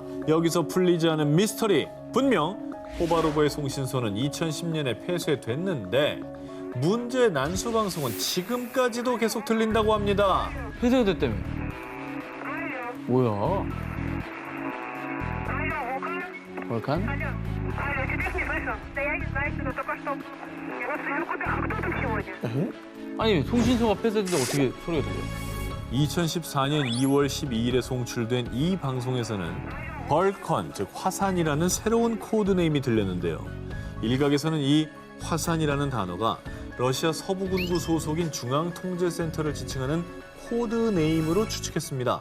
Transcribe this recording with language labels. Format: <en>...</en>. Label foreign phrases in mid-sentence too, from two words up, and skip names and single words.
<ko>여기서 풀리지 않은 미스터리. 분명 포바로버의 송신소는 2010년에 폐쇄됐는데 문제의 난수 방송은 지금까지도 계속 들린다고 합니다. 폐쇄가 됐다며. 뭐야? 월칸?</ko> <ru>Алло, тебя не слышу. Да я не знаю, что только что. Я вас вижу куда. Кто там сегодня?</ru> <ko>아니 송신소가 폐쇄됐는데 어떻게 소리가 들려? 2014년 2월 12일에 송출된 이 방송에서는 벌컨, 즉 화산이라는 새로운 코드네임이 들렸는데요. 일각에서는 이 화산이라는 단어가 러시아 서부군구 소속인 중앙통제센터를 지칭하는 코드네임으로 추측했습니다.</ko>